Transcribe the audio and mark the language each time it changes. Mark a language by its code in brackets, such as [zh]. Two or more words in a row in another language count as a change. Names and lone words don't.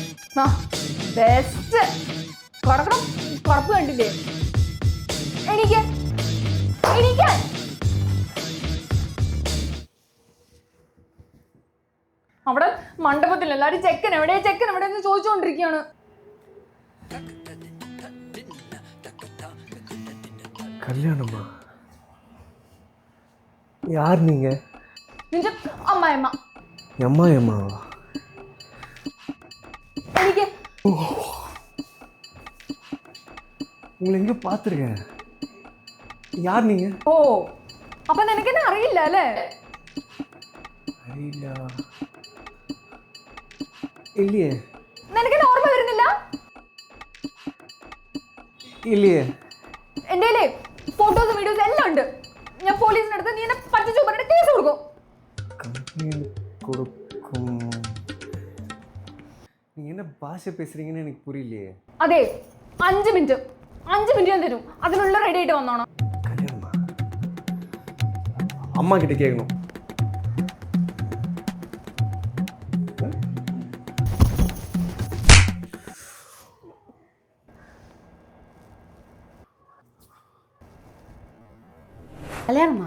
[ml] ആ ബെസ്റ്റ്. കടക്കണം കടപ്പ് കണ്ടില്ലേ? എനിക്ക് എനിക്ക് അവിടെ മണ്ഡപത്തിൽ എല്ലാരും ചെക്കൻ എവിടെ എന്ന് ചോദിച്ചുകൊണ്ടിരിക്കുകയാണ്. [ta] கல்யாணமா? யார் நீங்க? [ml] നിന്റെ അമ്മായിമ്മ. [ta] அம்மாவா? [ml] എനിക്ക് [ta] உங்களை எங்க பார்த்துருக்கேன். யார் நீங்க? [ml] ഓ അപ്പൊ നിനക്കെന്നെ അറിയില്ല അല്ലേ? അറിയില്ല. ഇല്ലേ? നിനക്കെന്നെ ഓർമ്മ വരുന്നില്ല? ഇല്ലേ? എൻ്റെ ഫോട്ടോസും വീഡിയോസും എല്ലാം ഉണ്ട്. ഞാൻ പോലീസിനടുത്ത് നീ എന്നെ പറ്റിച്ചു പറഞ്ഞിട്ട് കേസ് കൊടുക്കും. [ta] நீங்க என்ன பாஷை பேசுறீங்கன்னு எனக்கு புரியலையே. [ml] അതെ 5 മിനിറ്റ് ഞാൻ തരും. അതിനുള്ള റെഡി ആയിട്ട് വന്നോണം. [ta] கல்யாணமா? அம்மா கிட்ட கேட்கணும். கல்யாணமா?